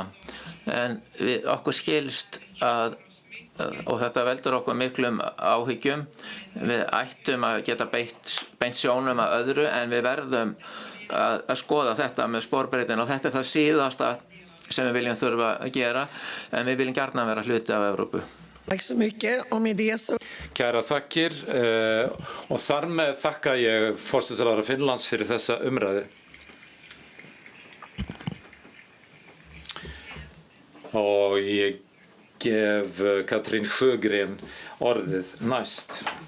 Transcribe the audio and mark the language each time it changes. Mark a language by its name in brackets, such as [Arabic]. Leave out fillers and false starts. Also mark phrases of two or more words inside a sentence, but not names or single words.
[Icelandic] En okkur skilst að, og þetta veldur okkur miklum áhyggjum, við ættum að geta beint sjónum að öðru, en við verðum að skoða þetta með sporbreiddina, og þetta það síðasta sem við viljum þurfa að gera, en við viljum gjarna vera hluti af Evrópu. [Swedish] Tack så mycket. Och med det så... [Icelandic] Kæra þakkir, og þar með þakka ég forsætisráðherra Finnlands fyrir þessa umræðu. Og ég gef Katrín Sjögren orðið næst.